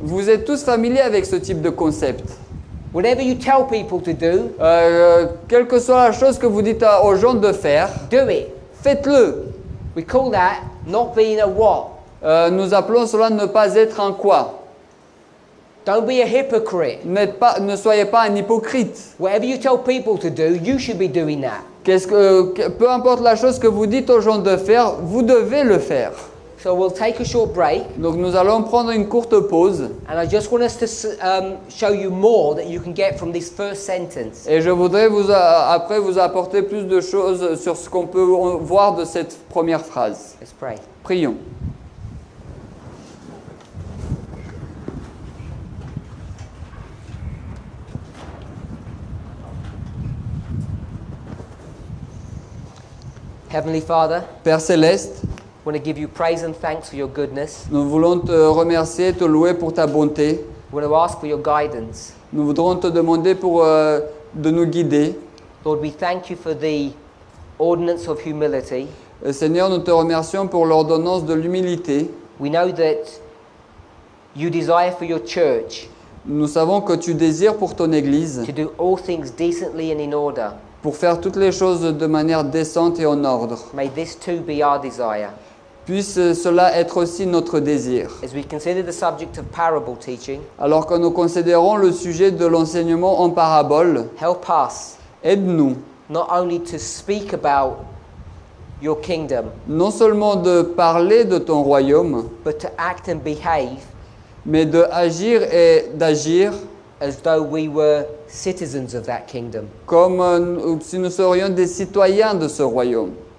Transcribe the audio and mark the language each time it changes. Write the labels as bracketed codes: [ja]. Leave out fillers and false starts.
[fr] Vous êtes tous familiers avec ce type de concept. [en] Whatever you tell people to do, [fr] Quelle que soit la chose que vous dites aux gens de faire, [en] do it. [fr] faites-le. [en] We call that not being a what? [fr] Nous appelons cela ne pas être un quoi. [en] Don't be a hypocrite. [fr] Ne soyez pas un hypocrite. [en] Whatever you tell people to do, you should be doing that. [fr] Peu importe la chose que vous dites aux gens de faire, vous devez le faire. [en] So we'll take a short break, [fr] Donc nous allons prendre une courte pause [en] and I just want us to show you more that you can get from this first sentence. [fr] et je voudrais après vous apporter plus de choses sur ce qu'on peut voir de cette première phrase. [en] Let's pray. [fr] Prions. [en] Heavenly Father, [fr] Père Céleste, [en] I want to give you praise and thanks for your goodness. [fr] nous voulons te remercier, te louer pour ta bonté. [en] We want to ask for your guidance. [fr] Nous voudrons te demander de nous guider. [en] Lord, we thank you for the ordinance of humility. [fr] Seigneur, nous te remercions pour l'ordonnance de l'humilité. [en] We know that you desire for your church [fr] Nous savons que tu désires pour ton Église, [en] to do all things decently and in order. [fr] pour faire toutes les choses de manière décente et en ordre. [en] May this too be our desire. [fr] Puisse cela être aussi notre désir. [en] As we consider the subject of parable teaching, [fr] Alors que nous considérons le sujet de l'enseignement en parabole, [en] help us [fr] aide-nous [en] not only to speak about your kingdom, [fr] non seulement de parler de ton royaume, [en] but to act and behave [fr] mais de agir et d'agir [en] as though we were citizens of that kingdom. [fr] comme si nous serions des citoyens de ce royaume.